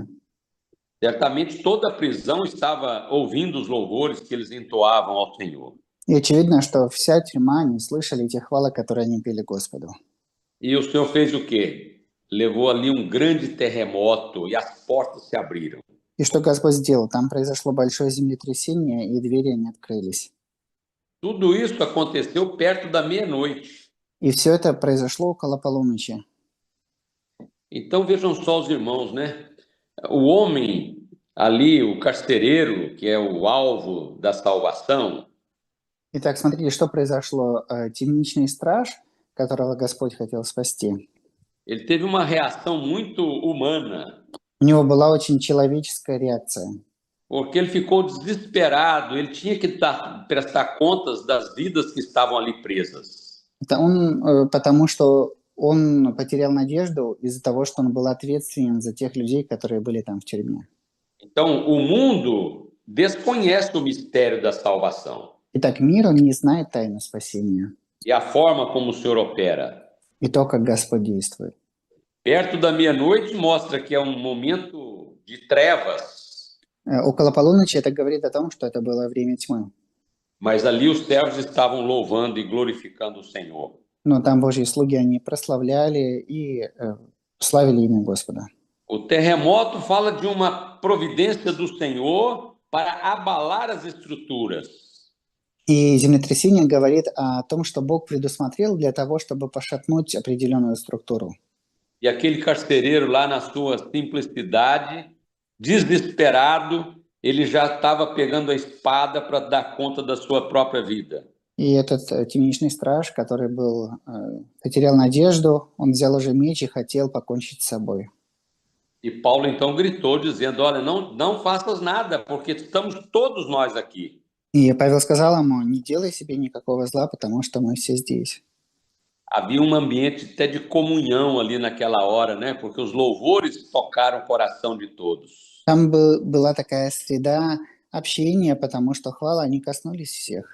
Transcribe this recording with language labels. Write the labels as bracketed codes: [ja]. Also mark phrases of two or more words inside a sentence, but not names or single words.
[pt] Certamente toda a prisão estava ouvindo os louvores que eles entoavam ao Senhor. [ru] И очевидно, что вся тюрьма, они слышали эти хвалы, которые они пели Господу. [pt] E o Senhor fez o quê? Levou ali um grande terremoto e as portas se abriram. [ru] И что Господь сделал? Там произошло большое землетрясение, и двери не открылись. [pt] Tudo isso aconteceu perto da meia-noite. [ru] И все это произошло около полуночи. [pt] Então vejam só os irmãos, né? O homem ali, o carcereiro, que é o alvo da salvação. [ru] Итак, смотрите, что произошло. Темничный страж, которого Господь хотел спасти. [pt] Ele teve uma reação muito humana. [ru] У него была очень человеческая реакция. [pt] Porque ele ficou desesperado, ele tinha que prestar contas das vidas que estavam ali presas. [ru] Потому что он потерял надежду из-за того, что он был ответственен за тех людей, которые были там в тюрьме. [pt] Então, o mundo desconhece o mistério da salvação. [ru] Итак, мир, он не знает тайну спасения. [pt] E a forma como o Senhor opera. [ru] И то, как Господь действует. [pt] Perto da meia-noite mostra que é um momento de trevas. [ru] Около полуночи это говорит о том, что это было время тьмы. [pt] Mas ali os servos estavam louvando e glorificando o Senhor. [ru] Но там Божьи слуги, они прославляли и славили имя Господа. [pt] O terremoto fala de uma providência do Senhor para abalar as estruturas. [ru] И землетрясение говорит о том, что Бог предусмотрел для того, чтобы пошатнуть определенную структуру. [pt] E aquele carcereiro lá na sua simplicidade, desesperado, ele já estava pegando a espada para dar conta da sua própria vida. [ru] И этот темничный страж, который потерял надежду, он взял уже меч и хотел покончить с собой. [pt] E Paulo então gritou dizendo: olha, não faças nada, porque estamos todos nós aqui. [ru] И Павел сказал ему: не делай себе никакого зла, потому что мы все здесь. [pt] Havia um ambiente até de comunhão ali naquela hora, né? Porque os louvores tocaram o coração de todos. [ru] Там была такая среда общения, потому что хвалы, они коснулись всех.